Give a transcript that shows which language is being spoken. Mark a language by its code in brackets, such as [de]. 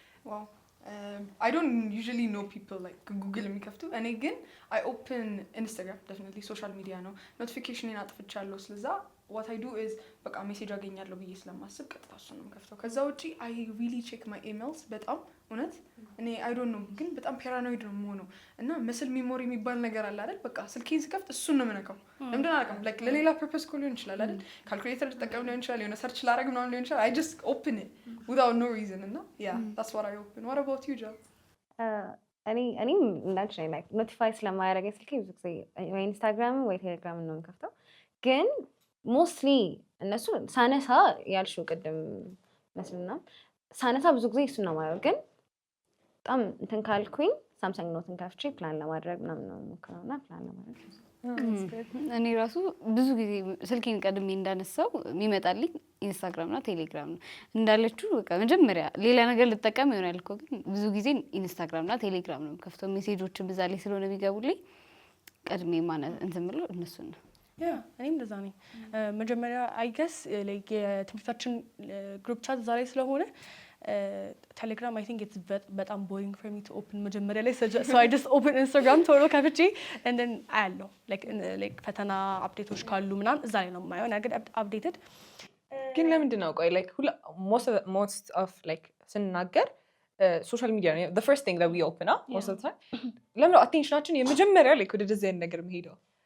[am] ዋው [en] I don't usually know people like [am] Google የሚከፍቱ። እኔ ግን [en] I open Instagram definitely social media [am] ነው። ኖቲፊኬሽንን አጥፍቻለሁ። ስለዛ [en] what I do is [am] በቃ ሜሴጅ አገኛለሁ ብዬ ስለማስብ ቀጥታ እሱን ነው የምከፍተው። ከዛ ውጪ [en] I really check my emails [am] በጣም እውነት እኔ [en] I don't know [am] ግን በጣም ፓራኖይድ ነው የምሆነው እና መስል ሜሞሪ የሚባል ነገር አለ አይደል? በቃ ስልኬን ስከፍት እሱን ነው የምነካው። ለምንድን አላውቅም like ለሌላ ፐርፐስ እኮ ሊሆን ይችላል አይደል? ካልኩሌተር ልጠቀም ሊሆን ይችላል፣ የሆነ ሰርች ላደርግ ምናምን ሊሆን ይችላል። [en] I just open it without no reason [am] እና [en] yeah that's what I open. What about you, Joe? [am] እኔም እንዳንቺ ነኝ like ኖቲፋይ ስለማያደርገኝ ስልኬ ብዙ ጊዜ ወይ ኢንስታግራም ወይ ቴሌግራም ነው የምከፍተው። ግን ሞስትሊ እነሱ ሳነሳ ያልሽው ቅድም መስልና ሳነሳ ብዙ ጊዜ እሱን ነው የማየው። ግን በጣም እንትን ካልኩኝ ሳምሰንግ ኖትን ከፍቼ ፕላን ለማድረግ ምናምን ነው የምሞክረውና ፕላን ለማድረግ እኔ ራሱ ብዙ ጊዜ ስልኬን ቀድሜ እንዳነሳው የሚመጣልኝ ኢንስታግራም እና ቴሌግራም ነው እንዳለችው። በቃ መጀመሪያ ሌላ ነገር ልጠቀም ይሆናል እኮ ግን ብዙ ጊዜ ኢንስታግራም እና ቴሌግራም ነው ከፍተው ሜሴጆችን በዛ ላይ ስለሆነ ቢገቡልኝ ቀድሜ ማለት እንትን ብለው እነሱን ነው። እኔም እንደዛ ነኝ። መጀመሪያ [en] አይ ገስ ላይክ [am] የትምህርታችን ግሩፕ ቻት ዛሬ ስለሆነ ቴሌግራም [en] አይ ቲንክ ኢትስ [am] በጣም [en] ቦሪንግ ፎር ሚ ቱ ኦፕን [am] መጀመሪያ ላይ [en] so I just open Instagram [am] ቶሎ ከፍቼ [en] and then [am] አያለሁ like ፈተና አፕዴቶች ካሉ ምናምን እዛ ላይ ነው የማየው ነገር አፕዴትድ። ግን ለምንድን ነው ቆይ [en] like most of like [am] ስንናገር ሶሻል ሚዲያ ነው [en] the first thing that we open up most of the time? [am] ለምን አቴንሽናችን የመጀመሪያ ላይ ወደ ዲዛይን ነገር የሚሄደው?